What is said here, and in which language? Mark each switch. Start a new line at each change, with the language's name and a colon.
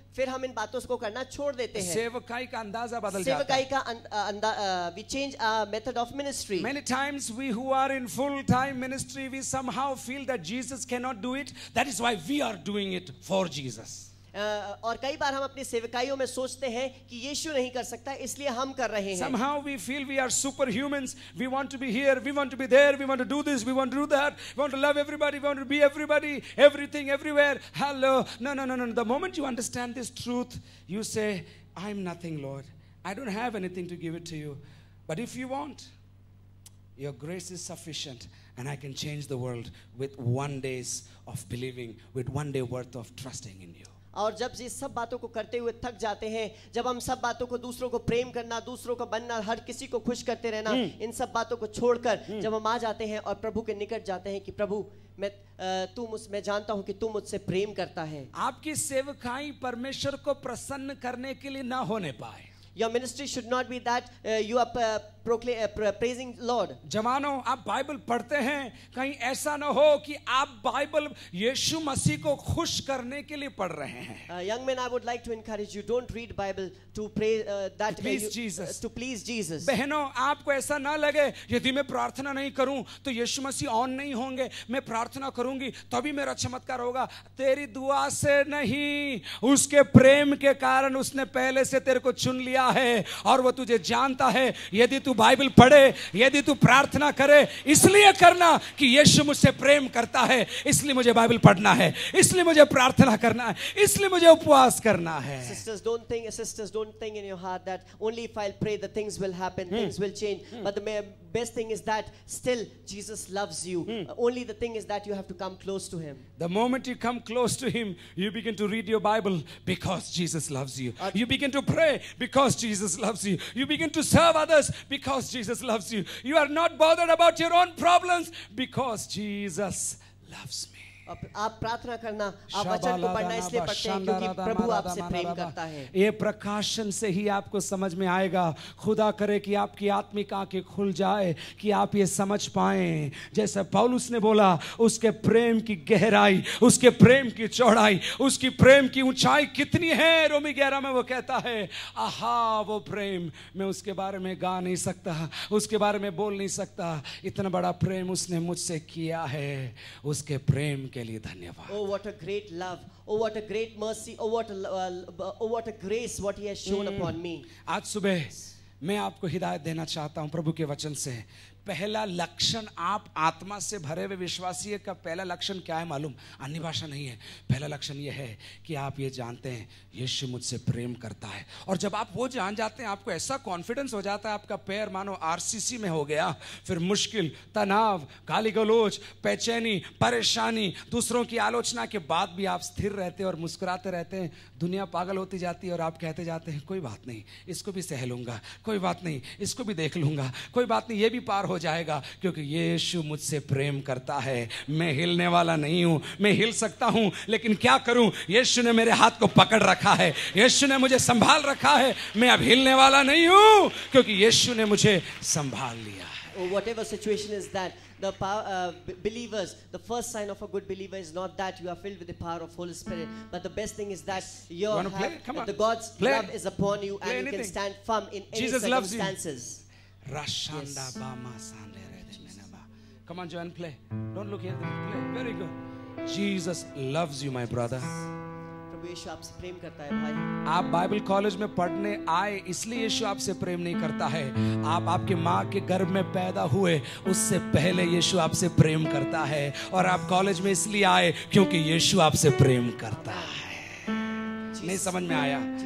Hindi: फिर हम इन बातों को करना छोड़ देते हैं. सेवकाई का अंदाजा बदल जाता है. सेवकाई का
English: we change our method of ministry. Many times we who are in full-time ministry, we somehow feel that Jesus cannot do it. That is why we are doing it for Jesus. और कई बार हम अपनी सेवकाइयों में सोचते हैं कि यीशु नहीं कर सकता, इसलिए हम कर रहे हैं. Somehow we feel we are superhumans. We want to be here, we want to be there, we want to do this, we want to do that, we want to love everybody, we want to be everybody, everything, everywhere. Hello. No. The moment you understand this truth, you say, I'm nothing, Lord. I don't have anything to give it to you. But if you want, your grace is sufficient, and I can change the world with 1 day of believing, with 1 day worth of trusting in you.
Hindi: और जब ये सब बातों को करते हुए थक जाते हैं, जब हम सब बातों को दूसरों को प्रेम करना, दूसरों को बनना, हर किसी को खुश करते रहना, इन सब बातों को छोड़कर जब हम आ जाते हैं और प्रभु के निकट जाते हैं कि प्रभु मैं जानता हूं कि तू मुझसे प्रेम करता है. आपकी सेवकाई परमेश्वर को प्रसन्न करने के लिए ना होने पाए.
English: Your ministry should not be that you are praising Lord.
Hindi: जवानों, आप बाइबल पढ़ते हैं, कहीं ऐसा ना हो कि आप बाइबल यीशु मसीह को खुश करने के लिए पढ़ रहे हैं.
English: Young men, I would like to encourage you, don't read Bible to pray that to please Jesus. To please Jesus.
Hindi: बहनों, आपको ऐसा ना लगे यदि मैं प्रार्थना नहीं करूं तो यीशु मसीह ऑन नहीं होंगे. मैं प्रार्थना करूंगी तभी मेरा चमत्कार होगा. तेरी दुआ से नहीं, उसके प्रेम के कारण उसने पहले से तेरे को चुन लिया है और वो तुझे जानता है. यदि तू बाइबल पढ़े, यदि तू प्रार्थना करे, इसलिए करना कि यीशु मुझसे प्रेम करता है, इसलिए मुझे बाइबल पढ़ना है, इसलिए मुझे प्रार्थना करना है, इसलिए मुझे उपवास करना है.
English: Sisters, don't think in your heart that only if I'll pray the things will happen, things will change. But the best thing is that still Jesus loves you. Only the thing is that you have to come close to him. The moment you come close to him, you begin to read your Bible because Jesus loves you. You begin to pray because Jesus loves you. You begin to serve others because Jesus loves you. You are not bothered about your own problems because Jesus loves me.
Hindi: आप प्रार्थना करना, आप वचन को पढ़ना इसलिए पढ़ते हैं क्योंकि प्रभु आपसे प्रेम करता है. ये प्रकाशन से ही आपको समझ में आएगा. खुदा करे कि आपकी आत्मिक आंखें खुल जाए कि आप ये समझ पाएं, जैसे पौलुस ने बोला, उसके प्रेम की गहराई, उसके प्रेम की चौड़ाई, उसकी प्रेम की ऊंचाई कितनी है. रोमी 11 में वो कहता है, आहा वो प्रेम, मैं उसके बारे में गा नहीं सकता, उसके बारे में बोल नहीं सकता. इतना बड़ा प्रेम उसने मुझसे किया है. उसके प्रेम के लिए धन्यवाद.
English: Oh, what a great love. Oh, what a great mercy. Oh, what a grace what he has shown upon me.
Hindi: आज सुबह मैं आपको हिदायत देना चाहता हूं प्रभु के वचन से. पहला लक्षण, आप आत्मा से भरे हुए विश्वासी का पहला लक्षण क्या है मालूम? अन्य भाषा नहीं है. पहला लक्षण यह है कि आप ये जानते हैं यीशु मुझसे प्रेम करता है. और जब आप वो जान जाते हैं, आपको ऐसा कॉन्फिडेंस हो जाता है, आपका पैर मानो आरसीसी में हो गया. फिर मुश्किल, तनाव, गाली गलौज, बेचैनी, परेशानी, दूसरों की आलोचना के बाद भी आप स्थिर रहते हैं और मुस्कुराते रहते हैं. दुनिया पागल होती जाती है और आप कहते जाते हैं कोई बात नहीं, इसको भी सह लूंगा, कोई बात नहीं, इसको भी देख लूंगा, कोई बात नहीं, ये भी पार हो जाएगा, क्योंकि यीशु मुझसे प्रेम करता है. मैं हिलने वाला नहीं हूं. मैं हिल सकता हूं लेकिन क्या करूं? यीशु ने मेरे हाथ को पकड़ रखा है, यीशु ने मुझे संभाल रखा है. मैं अब हिलने वाला नहीं हूं क्योंकि यीशु ने मुझे संभाल लिया है.
English: Whatever situation is that, the believers, the first sign of a good believer is not that you are filled with the power of Holy Spirit, but the best thing is that the God's love is upon you and you can stand firm in any circumstances. Rashanda Bama Sandere. Come on, Joanne, play. Don't look here. Play. Very good. Jesus loves you, my brother.
Hindi: प्रभु यीशु आपसे प्रेम करता है भाई. आप Bible college में पढ़ने आए इसलिए यीशु आपसे प्रेम नहीं करता है. आप आपके माँ के गर्भ में पैदा हुए उससे पहले यीशु आपसे प्रेम करता है. और आप कॉलेज में इसलिए आए क्योंकि यीशु आपसे प्रेम करता है. नहीं समझ में आया?